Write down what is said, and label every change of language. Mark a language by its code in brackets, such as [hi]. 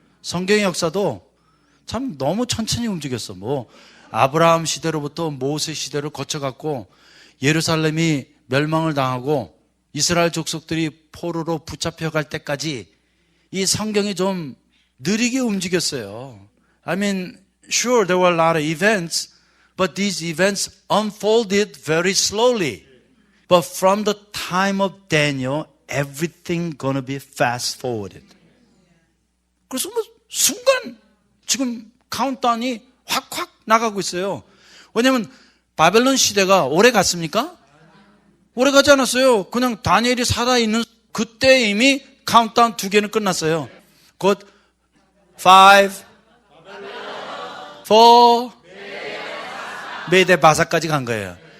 [ko] 성경의 역사도 참 너무 천천히 움직였어. 뭐 아브라함 시대로부터 모세 시대를 거쳐갔고 예루살렘이 멸망을 당하고 이스라엘 족속들이 포로로 붙잡혀갈 때까지 이 성경이 좀 느리게 움직였어요. [en] I mean, sure, there were a lot of events, but these events unfolded very slowly. But from the time of Daniel, everything gonna be fast forwarded. [ko] 그래서 뭐 순간 지금 카운트다운이 확확 나가고 있어요. 왜냐하면 바벨론 시대가 오래 갔습니까? 오래 가지 않았어요. 그냥 다니엘이 살아있는 그때 이미 카운트다운 2개는 끝났어요. 곧 5, 4, 메데바사까지 간 거예요.